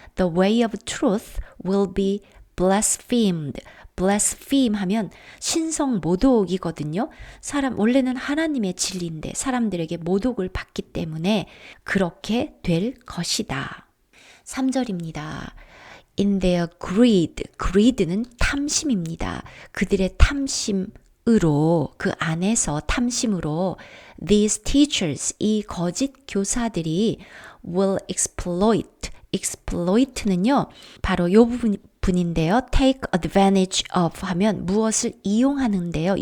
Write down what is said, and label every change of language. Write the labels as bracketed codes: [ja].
[en] The way of truth will be blasphemed. [ko] blaspheme 하면 신성 모독이거든요. 원래는 하나님의 진리인데 사람들에게 모독을 받기 때문에 그렇게 될 것이다. 3절입니다. [en] In their greed [ko] 는 탐심입니다. 그들의 탐심으로 그 안에서 탐심으로 [en] these teachers [ko] 이 거짓 교사들이 [en] will exploit [ko] 는요. 바로 요 부분인데요. [en] take advantage of [ko] 하면 무엇을 이용하는데요.